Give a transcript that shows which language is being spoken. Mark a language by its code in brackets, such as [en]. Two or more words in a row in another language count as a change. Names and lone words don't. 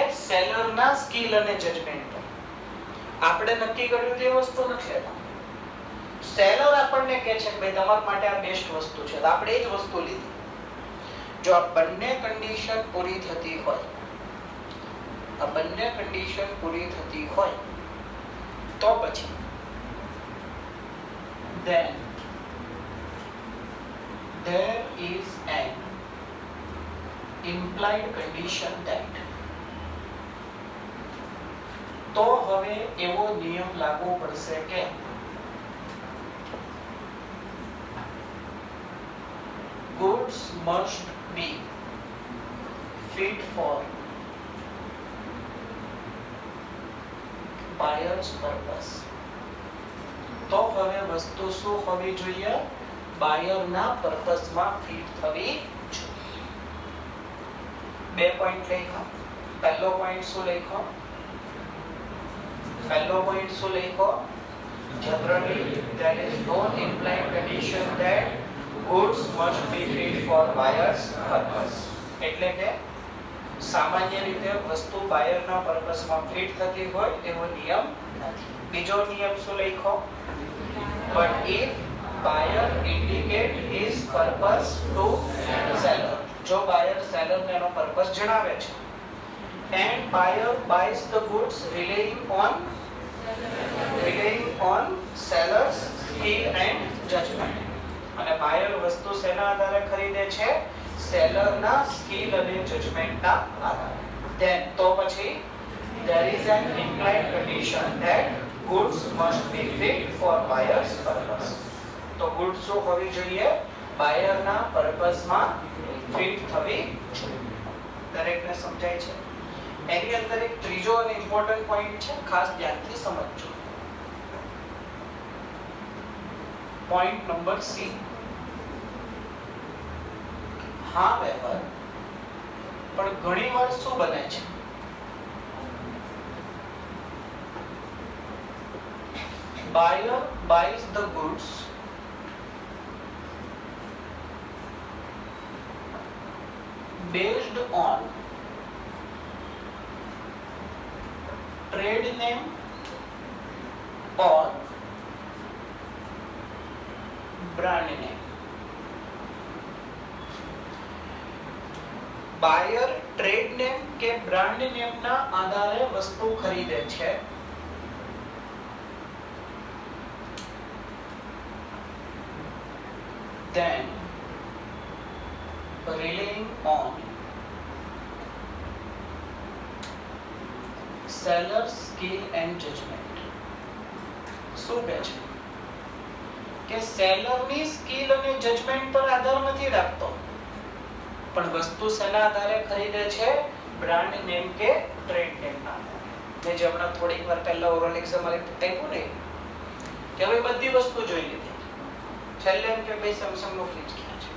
[gu] સેલરના સ્કિલ અને જજમેન્ટ પર. આપણે નક્કી કર્યું તે વસ્તુ નથી લેતા. સેલર આપણને કહે છે કે ભાઈ તમારા માટે આ બેસ્ટ વસ્તુ છે, તો આપણે એ જ વસ્તુ લીધી. જો આ બંને કન્ડિશન પૂરી થતી હોય, આ બંને કન્ડિશન પૂરી થતી હોય તો પછી [en] then there is an implied condition that [gu] તો હવે એવો નિયમ લાગુ પડશે કે [en] goods must be fit for buyer's purpose. [gu] તો હવે વસ્તુ શું હોવી જોઈએ? બાયરના પર્પસમાં ફિટ થવી જોઈએ. બે પોઈન્ટ લખ્યો. પહેલો પોઈન્ટ શું લખ્યો? [en] Generally there is no implied condition that goods must be fit for buyer's purpose. [gu] એટલે કે સામાન્ય રીતે વસ્તુ બાયરના પર્પસમાં ફિટ થતી હોય એવો નિયમ નથી. બીજો નિયમ શું લખ્યો? [en] But if buyer indicate his purpose to seller, [gu] જો buyer seller ને એનો purpose જણાવે છે, [en] and buyer buys the goods relying on seller's skill and judgment, [gu] અને buyer વસ્તુ શેના આધારે ખરીદે છે? સેલરના સ્કિલ અને જજમેન્ટના આધારે. [en] then [gu] તો પછી [en] there is an implied condition that goods must be fit for buyer's purpose. [gu] તો goods શું હોવી જોઈએ? બાયરના પર્પસમાં ફિટ થવી જોઈએ. દરેકને સમજાય છે? એની અંદર એક ત્રીજો અને ઇમ્પોર્ટન્ટ પોઈન્ટ છે, ખાસ ધ્યાનથી સમજજો. પોઈન્ટ નંબર સી. હા વ્યવહાર પણ ઘણીવાર શું બને છે? [en] Buyer buys the goods based on trade name or brand name. [gu] બાયર ટ્રેડ નેમ કે બ્રાન્ડ નેમના આધારે વસ્તુ ખરીદે છે. [en] then relying on seller's skill and judgment. [gu] શું કહે છે કે સેલરની સ્કિલ અને જજમેન્ટ પર આધાર નથી રાખતો, પણ વસ્તુ શેના આધારે ખરીદે છે? બ્રાન્ડ નેમ કે ટ્રેડ નેમના આધારે. મેં જે હમણાં થોડીક વાર પહેલા ઓરલ એક્ઝામ આપ્યું ને કે હવે બધી વસ્તુ જોઈ લીધી, છેલ્લે એમ કે ભાઈ સેમસંગ નો ફ્રીજ ક્યાં છે?